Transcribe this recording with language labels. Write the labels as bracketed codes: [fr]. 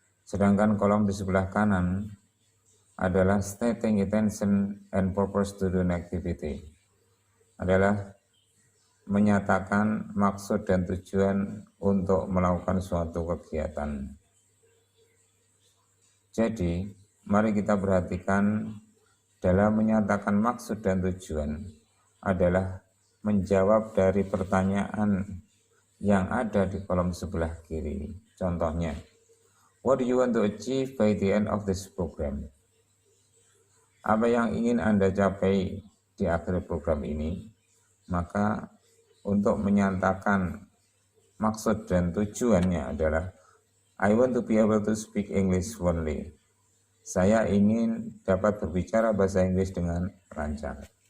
[id] Sedangkan kolom di sebelah kanan adalah [en] stating intention and purpose to do an activity, [id] adalah menyatakan maksud dan tujuan untuk melakukan suatu kegiatan. Jadi, mari kita perhatikan dalam menyatakan maksud dan tujuan adalah menjawab dari pertanyaan yang ada di kolom sebelah kiri. [en] Contohnya, what do you want to achieve by the end of this program? [id] Apa yang ingin Anda capai di akhir program ini? Maka untuk menyatakan maksud dan tujuannya adalah [en] I want to be able to speak English fluently. [id] Saya ingin dapat berbicara bahasa Inggris dengan lancar.